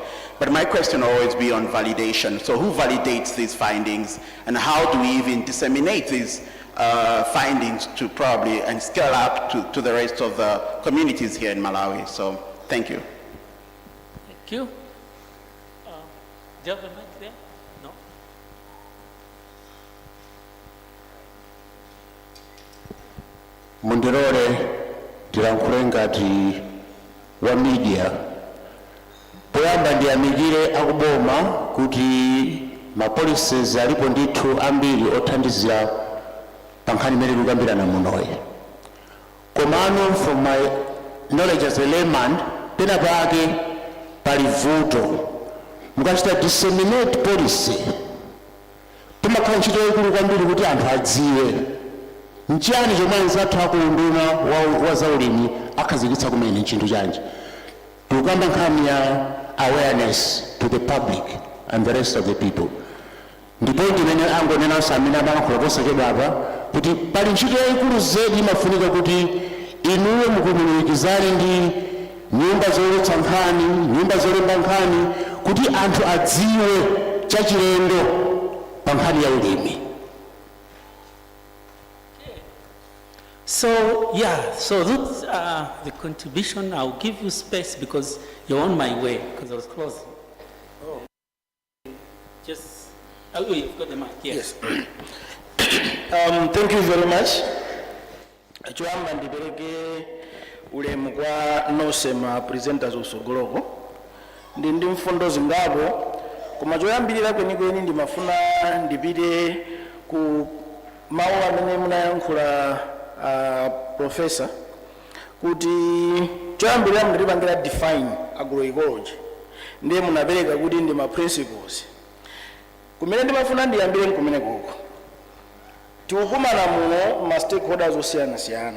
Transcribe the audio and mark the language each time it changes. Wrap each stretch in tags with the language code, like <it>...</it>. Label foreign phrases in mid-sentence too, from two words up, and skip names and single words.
<en>But my question will always be on validation. So who validates these findings and how do we even disseminate these findings to probably and scale up to the rest of the communities here in Malawi? So thank you. Thank you. Do you have a mic there? No?</en> <ny>Mundirore tilankhule ngati wa media poyamba ndiyamikire akuboma kuti ma policies alipo ndithu ambiri othandizira pa nkhani imene tikukambirana munoyi. Komano</ny> <en>from my knowledge as a layman</en> <ny>pena pake pali vuto mukachita</ny> <en>disseminate policy</en> <ny>timakhala ntchito yaikulu kwambiri kuti anthu adziwe nchiyani chomwe anzathu akunduna wa zaulimi akhazikitsa kumene nchinthu chanji. Tikukamba nkhani ya</ny> <en>awareness to the public and the rest of the people.</en> <ny>Ndipo ndimene angonenanso amene amalankhula posachedwapa kuti pali ntchito yaikulu zedi imafunika kuti inuwe mukulumikizane ndi nyumba zoletsa nkhani, nyumba zolemba nkhani kuti anthu adziwe chachilendo pa nkhani ya ulimi.</ny> <en>So, yeah, so that's the contribution. I'll give you space because you're on my way, because I was closing. Oh. Just, oh, you've got the mic, yes. Thank you very much.</en> <ny>Choyamba ndipereke ulemu kwa nonse ma presenters osogoloko. Ndi mfundo zingapo, koma choyambirira kwenikweni ndimafuna ndipite ku mawu amene munayankhula professor kuti choyambirira mutipangira define agroecology ndiye munapereka kuti ndi ma principles kumene ndimafuna ndiyambire kumene koko tikukumana muno ma stakeholders osiyanasiyana.</ny>